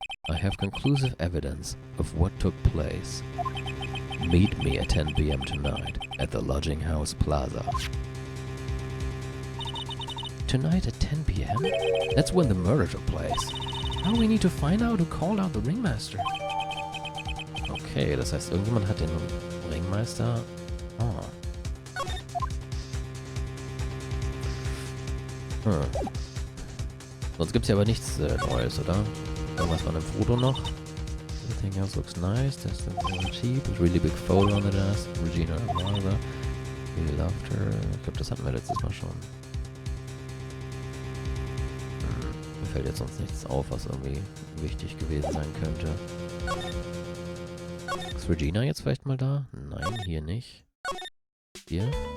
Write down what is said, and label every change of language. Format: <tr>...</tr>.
<en>I have conclusive evidence of what took place. Meet me at 10 p.m. tonight at the Lodging House Plaza. Tonight at 10 p.m.? That's when the murder took place. Now we need to find out who called out the Ringmaster.</en> <de>Okay, das heißt, irgendjemand hat den Ringmeister... Oh. Sonst gibt's ja aber nichts Neues, oder? Irgendwas von einem Foto noch?</de> <en>Everything else looks nice. That's the cheap. A really big photo on the desk. Regina Martha. We loved her.</en> <de>Ich glaube, das hatten wir letztes Mal schon. Mir fällt jetzt sonst nichts auf, was irgendwie wichtig gewesen sein könnte. Ist Regina jetzt vielleicht mal da? Nein, hier nicht. Hier?</de>